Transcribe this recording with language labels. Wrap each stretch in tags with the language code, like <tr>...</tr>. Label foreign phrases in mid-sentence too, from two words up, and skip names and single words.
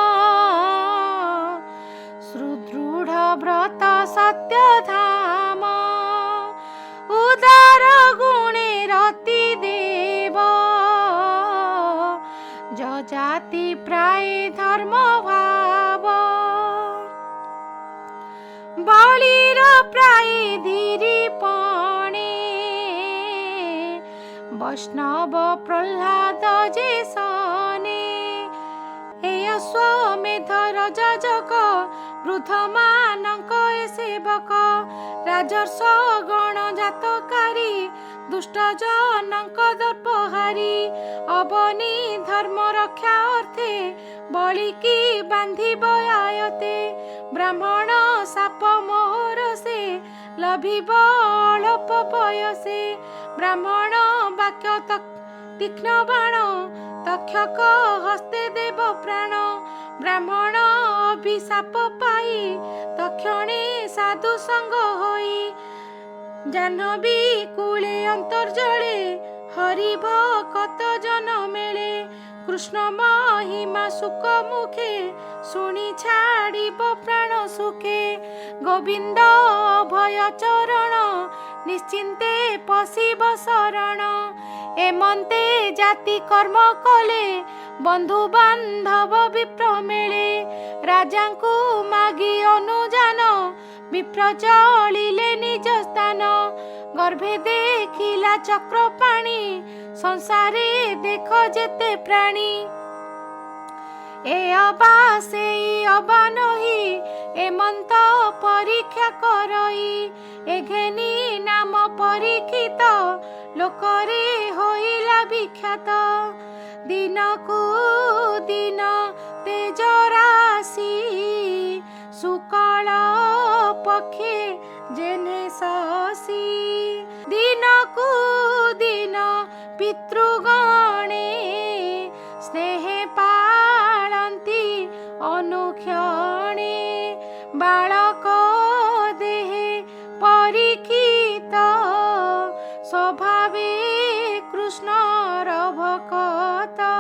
<or>ସୁଦୃଢ ବ୍ରତ ସତ୍ୟ ଧାମ ଉଦାର ଗୁଣେ ରତି ଦେବ ଜାତି ପ୍ରାୟ ଧର୍ମ ଭାବ ବଳିର ପ୍ରାୟ ଧୀରୀ ପଣେ ବୈଷ୍ଣବ ପ୍ରହ୍ଲାଦ ଯେସନେ ହେ ଅଶ୍ୱମେଧ ରଜକ ବୃଦ୍ଧ ମାନକ ସେବକ ରାଜର୍ଷ ଗଣ ଜାତକାରୀ ଦୁଷ୍ଟ ଜନକ ଦର୍ପହାରୀ ଅବନୀ ଧର୍ମ ରକ୍ଷା ଅର୍ଥେ ବଳି କି ବାନ୍ଧିବ ଆୟତେ ବ୍ରାହ୍ମଣ ସାପ ମୋହର ସେ ଲଭିବ ଅଳ୍ପ ବୟସେ ବ୍ରାହ୍ମଣ ବାକ୍ୟ ତୀକ୍ଷ୍ଣ ବାଣ ତକ୍ଷକ ହସ୍ତେ ଦେବ ପ୍ରାଣ ବ୍ରାହ୍ମଣ ଅଭିଶାପ ପାଇ ତକ୍ଷଣେ ସାଧୁ ସଙ୍ଗ ହୋଇ ଜାହ୍ନବୀ କୂଳେ ଅନ୍ତର୍ଜଳେ ହରିଭ କତ ଜନ ମେଳେ କୃଷ୍ଣ ମହିମା ସୁଖ ମୁଖେ ଶୁଣି ଛାଡ଼ିବ ପ୍ରାଣ ସୁଖେ ଗୋବିନ୍ଦ ଅଭୟ ଚରଣ ନିଶ୍ଚିନ୍ତେ ପଶିବ ଶରଣ ଏମନ୍ତେ ଜାତି କର୍ମ କଲେ ବନ୍ଧୁ ବାନ୍ଧବ ବିପ୍ର ମେଳେ ରାଜା କୋ ମାଗି ଅନୁଜାନ ବିପ୍ର ଚଳିଲେ ନିଜ ସ୍ଥାନ ଗର୍ଭେ ଦେଖିଲା ଚକ୍ର ପାଣି ସଂସାରେ ଦେଖ ଯେତେ ପ୍ରାଣୀ ଏ ଅବା ସେଇ ଅବା ନହି ଏମନ୍ତ ପରୀକ୍ଷା କରଇ ଏ ଘେନି ନାମ ପରୀକ୍ଷିତ ଲୋକରେ ହୋଇଲା ବିଖ୍ୟାତ ଦିନକୁ ଦିନ ତେଜ ରାଶି ସୁକଳ ପକ୍ଷେ ଯେନେ ଶଶି ଦିନକୁ ଦିନ ପିତୃଗଣେ ସ୍ନେହେ ପାଳନ୍ତି ଅନୁକ୍ଷଣେ ବାଳକ ଦେହେ ପରୀକ୍ଷିତ ସ୍ୱଭାବେ କୃଷ୍ଣର ଭକତ</or>